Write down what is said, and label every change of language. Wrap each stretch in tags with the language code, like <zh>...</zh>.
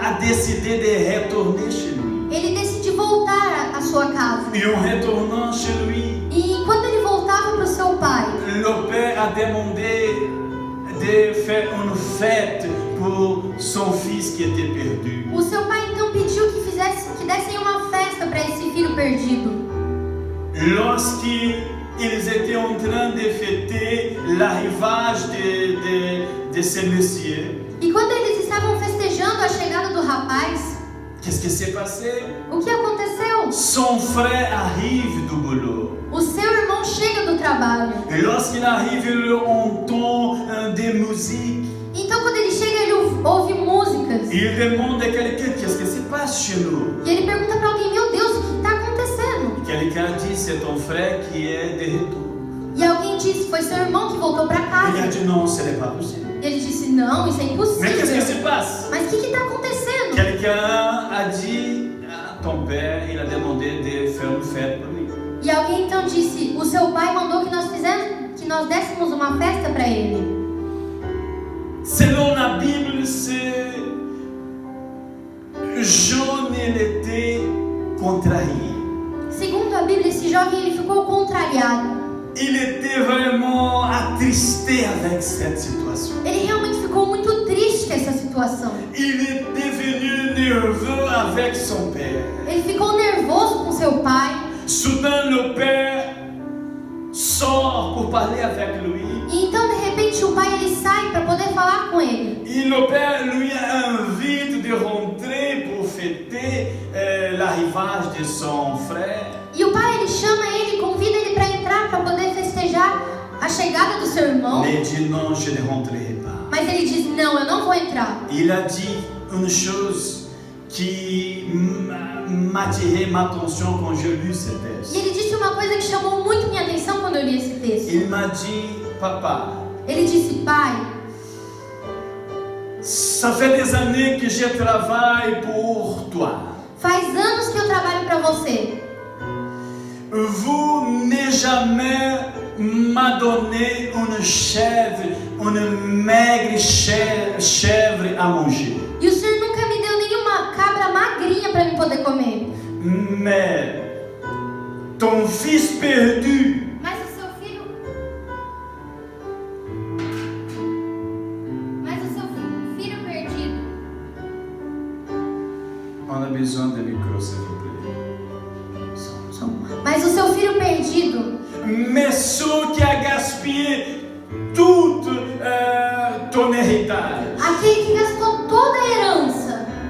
<fr>a décidé de retourner chez lui.</fr> <pt>ele decidiu voltar à sua casa.</pt> <fr>Et en retournant chez lui,</fr> <pt>E quando ele voltava para o seu pai,</pt> <fr>le père a demandé de faire une fête pour son fils qui était perdu.</fr> <pt>o seu pai então pediu que dessem uma festa para esse filho perdido.</pt> <fr>Lorsqu'ils étaient en train de fêter l'arrivage de ce monsieur,</fr> <pt>E quando eles estavam festejando a chegada do rapaz,</pt> <fr>qu'est-ce qui s'est passé?</fr> <pt>o que aconteceu?</pt> <fr>Son frère arrive du boulot.</fr> <pt>O seu irmão chega do trabalho.</pt> <fr>Et lorsqu'il arrive, il entend des musiques.</fr> <pt>Então quando ele chega, ele ouve músicas.</pt> <fr>Il demande à quelqu'un qu'est-ce qui se passe chez nous.</fr> <pt>E ele pergunta para alguém: meu Deus, o que está acontecendo?</pt> <fr>Quelqu'un dit c'est ton frère qui est de retour.</fr> <pt>E alguém disse: foi seu irmão que voltou para casa.</pt> <fr>Il a dit non, ce n'est pas possible.</fr> <pt>E ele disse: não, isso é</pt> <fr>Mais qu'est-ce qui</fr> <pt>impossível.</pt> <fr>se passe?</fr> <pt>Mas o que está acontecendo?</pt> <fr>Quelqu'un a dit ton père, il a demandé de faire une fête pour lui.</fr> <pt>E alguém então disse: o seu pai mandou que nós dessemos uma festa para ele.</pt> <fr>Selon la Bible, c'est Jean, il était contrarié.</fr> <pt>Segundo a Bíblia, esse jovem ele ficou contrariado.</pt> <fr>Il était vraiment attristé avec cette situation.</fr> <pt>Ele realmente ficou muito triste com essa situação.</pt> <fr>Il est devenu nerveux avec son père.</fr> <pt>Ele ficou nervoso com seu pai.</pt> <fr>Soudain, le père sort pour parler avec lui.</fr> <pt>E então, de repente, o pai ele sai para poder falar com ele.</pt> <fr>Et le père lui invite de rentrer pour fêter l'arrivage de son frère.</fr> <pt>E o pai ele chama ele, convida ele para entrar para poder festejar a chegada do seu irmão.</pt> <fr>Mais il dit non, je ne rentrerai pas.</fr> <pt>Mas ele diz: não, eu não vou entrar.</pt> <fr>Il a dit une chose qui m'a attiré ma attention quand j'ai lu ce</fr> <pt>E</pt> <fr>texte.</fr> <pt>ele disse uma coisa que chamou muito minha atenção quando eu li esse texto.</pt> <fr>Il m'a dit, papa,</fr> <pt>Ele disse: pai,</pt> <fr>ça fait des années que je travaille pour toi.</fr> <pt>faz anos que eu trabalho para você.</pt> <fr>Vous n'avez jamais m'a donné une maigre chèvre à manger.</fr> <pt>E o senhor nunca me deu nenhuma cabra magrinha para mim poder comer.</pt> <fr>Mais ton fils perdu,</fr> <pt>Mas o seu filho perdido.</pt> <fr>on a besoin de micro, s'il vous plaît.</fr> <pt>Mas o seu filho perdido,</pt> <fr>Mais ceux qui a gaspillé toute ton héritage.</fr> <pt>aquele que gastou toda a herança.</pt>